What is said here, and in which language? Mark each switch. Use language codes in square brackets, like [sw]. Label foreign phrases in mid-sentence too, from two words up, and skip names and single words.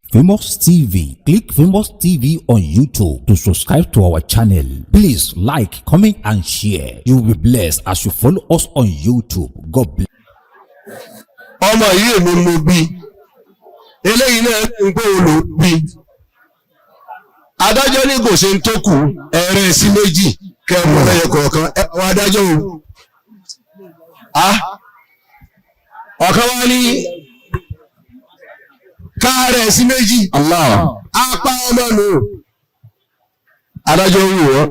[en] Famous T V. Click Famous T V on YouTube to subscribe to our channel. Please like, comment, and share. You will be blessed as you follow us on YouTube. God bless. [yo] Ọmọ yìí èmi mo bí. Eléyìí náà ń pé òun ló bí. Adájọ́ ní kò ṣe ń tó kù, ẹ rẹ́ sí méjì, kẹ́ ẹ mú lẹ́yọ kọ̀ọ̀kan. Ẹ, àwọn adájọ́ o. A? Ọ̀kan wá ní ká rẹ̀ sí méjì. Allah. A pa ọmọ nù. Adájọ́ wù wọ́n.